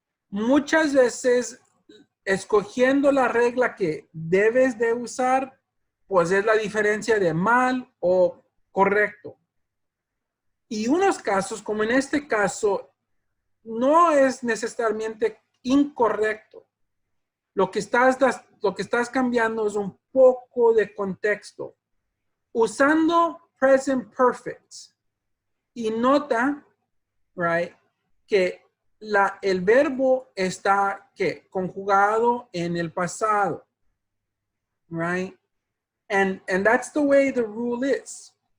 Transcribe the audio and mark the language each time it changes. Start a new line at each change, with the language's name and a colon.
Spanish: Muchas veces, escogiendo la regla que debes de usar, pues es la diferencia de mal o correcto. Y unos casos, como en este caso, no es necesariamente incorrecto. Lo que estás cambiando es un poco de contexto. Usando present perfect. Y nota, right, que el verbo está, ¿qué? Conjugado en el pasado. Right?
English: And that's the way the rule is.